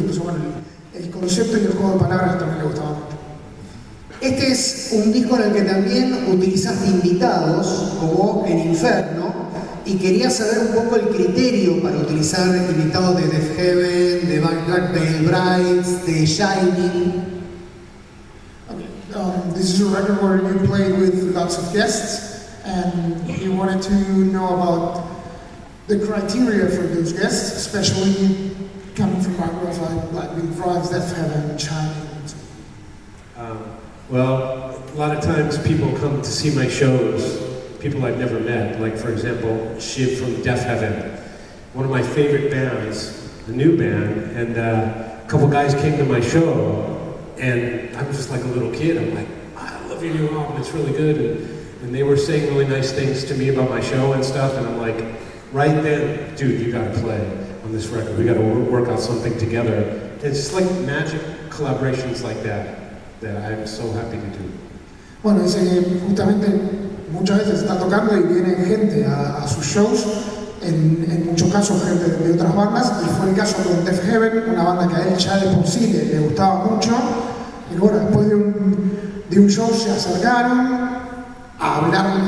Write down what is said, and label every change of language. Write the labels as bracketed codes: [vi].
[es] Entonces, bueno, el concepto y el juego de palabras también le gustaba mucho. Este es un disco en el que también utilizaste invitados, como en Inferno, y quería saber un poco el criterio para utilizar invitados de Death Heaven, de Black Veil Brides, de Shining. [en] This is a record where you played with lots of guests, and he wanted to know about the criteria for those guests, especially coming from backgrounds like Black Veil Brides, Death Heaven, Shining. Well, a lot of times people come to see my shows, people I've never met, like for example, Shiv from Death Heaven, one of my favorite bands, the new band, and a couple guys came to my show, and I was just like a little kid. I'm like, I love your new album, it's really good, and they were saying really nice things to me about my show and stuff, and I'm like, right then, dude, you gotta play on this record, we gotta work out something together. It's just like magic collaborations like that I'm so happy to do. [es] Bueno, dice que justamente muchas veces está tocando y viene gente a sus shows, en muchos casos gente de otras bandas, y fue el caso con Death Heaven, una banda que a él ya de por sí le gustaba mucho, y bueno, después de un show se acercaron a hablar.